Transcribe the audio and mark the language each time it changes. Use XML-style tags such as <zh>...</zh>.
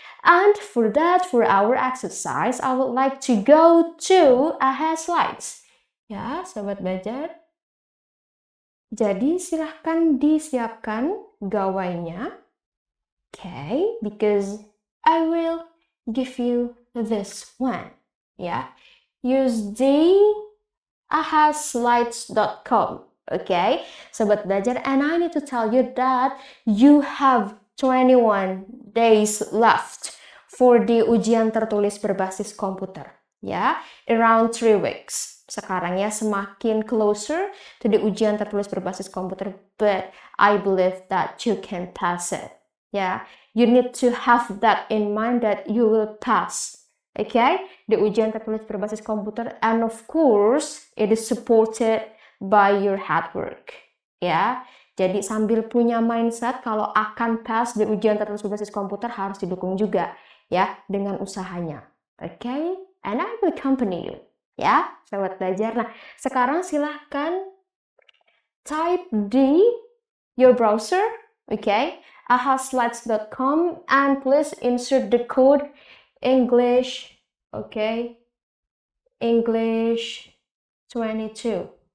<en>And for that, for our exercise, I would like to go to AHA slides.</en> <id>Ya, Sobat Belajar. Jadi, silahkan disiapkan gawainya.</id> <en>Okay, because I will give you this one. Ya, use the ahaslides.com. Okay, Sobat Belajar, and I need to tell you that you have 21 days left for the ujian tertulis berbasis komputer. Ya, around 3 weeks.</en> <id>Sekarang ya semakin</id> <en>closer to the ujian tertulis berbasis komputer, but I believe that you can pass it. Ya, you need to have that in mind that you will pass. Okay, the ujian tertulis berbasis komputer, and of course it is supported by your hard work.</en> <id>Ya, jadi sambil punya mindset kalau akan pass di ujian tertulis berbasis komputer harus didukung juga ya dengan usahanya.</id> <en>Okay, and I will accompany you. Ya, Sobat Belajar.</en> <id>Nah, sekarang silahkan</id> <en>type di your browser, okay, ahaslides.com, and please insert the code English, okay, English 22.</en>